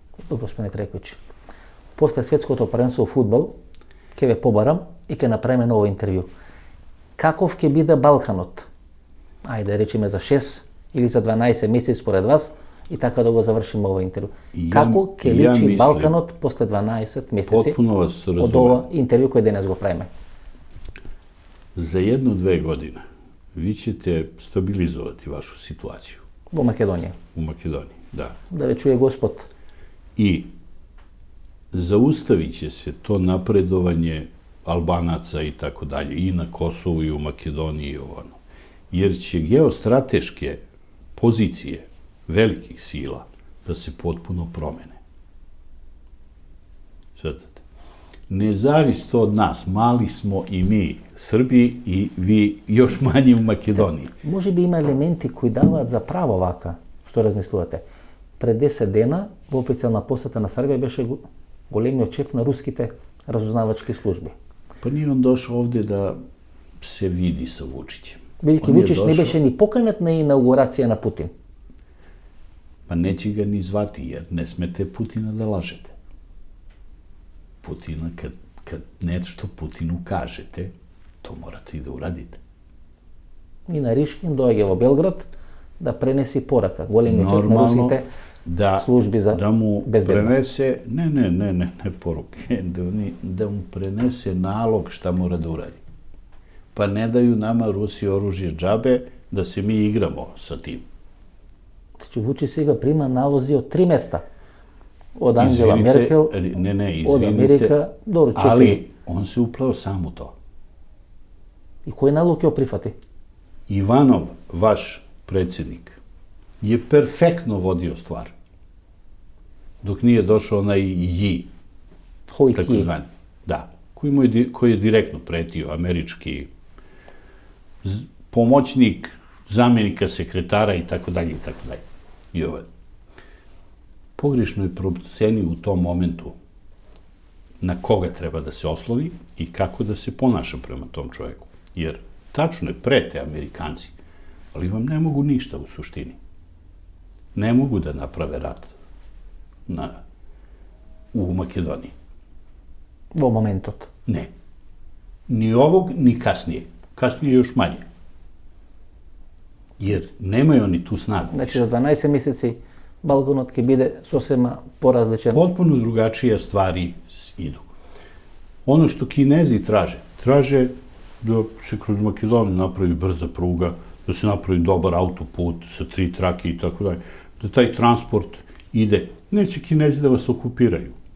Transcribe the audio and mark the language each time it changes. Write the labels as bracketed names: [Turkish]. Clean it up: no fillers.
[Macedonian] Господин Трекојич, после светското првенство во фудбал, ќе ве побарам и ќе направиме ново интервју. Каков ќе биде Балканот? Ајде да речеме за 6 или за 12 месеци според вас и така да го завршиме овој интервју. Како ќе личи Балканот после 12 месеци од ова интервју кој денес го правиме? [Serbian] За 1-2 година ви ćete stabilizovati vašu situaciju. [Macedonian] Во Македонија. [Serbian] U Makedoniji, da. [Macedonian] Да ве чуе Господ. [Serbian] I zaustavit će se to napredovanje Albanaca i tako dalje, i na Kosovu i u Makedoniji i ovo. Jer će geostrateške pozicije velikih sila da se potpuno promene. Svatate? Ne zavisi to od nas, mali smo i mi, Srbi, i vi još manje u Makedoniji. [Macedonian] Може би има елементи кои даваат за право вака, што размислувате. Пред 10 дена во официјална посета на Србија беше големиот шеф на руските разузнавачки служби. [Serbian] Pa nije on došao ovde da se vidi sa Vučićem. [Macedonian] Бидејќи Вучич не беше ни поканет на инаугурација на Путин. [Serbian] Pa neće ga ni zvati, jer ne smete Putina da lažete. Putina, kad nešto Putinu kažete, to morate i da uradite. [Macedonian] И на Ришкин доаѓа во Белград да пренеси порака. Големиот шеф на руските служби за [Serbian] da mu [Macedonian] безбедност. [Serbian] prenese, ne poruke, da mu prenese nalog šta mora da uradi. Pa ne daju nama Rusi oružje džabe da se mi igramo sa tim. [Macedonian] Значи Вучич сега прима налози од 3 места. Од Ангела Меркел, од Америка, добро, 4. [Serbian] Ali on se uplao sam u to. [Macedonian] И кој налог ќе прифати? [Serbian] Иванов, vaš predsjednik, je perfektno vodio stvar. Dok nije došao onaj Yi, [Macedonian] Кој [Serbian] tako [Macedonian] ти? [Serbian] zvani. Da, koji je direktno pretio, američki pomoćnik zamjenika sekretara i tako dalje, i tako dalje. I ovaj. Pogrešno je procenio u tom momentu na koga treba da se osloni i kako da se ponaša prema tom čovjeku. Jer tačno je, prete Amerikanci, ali vam ne mogu ništa u suštini. Ne mogu da naprave rat u Makedoniji. [Macedonian] Во моментот. [Serbian] Ne. Ni ovog, ni kasnije. Kasnije još manje. Jer nemaju oni tu snagu. [Macedonian] Значи за 12 месеци Балканот ќе биде сосема поразличен. [Serbian] Potpuno drugačije stvari idu. Ono što Kinezi traže da se kroz Makedoniju napravi brza pruga, da se napravi dobar autoput sa 3 trake i tako dalje, da taj transport ide. Neće Kinezi da vas okupiraju.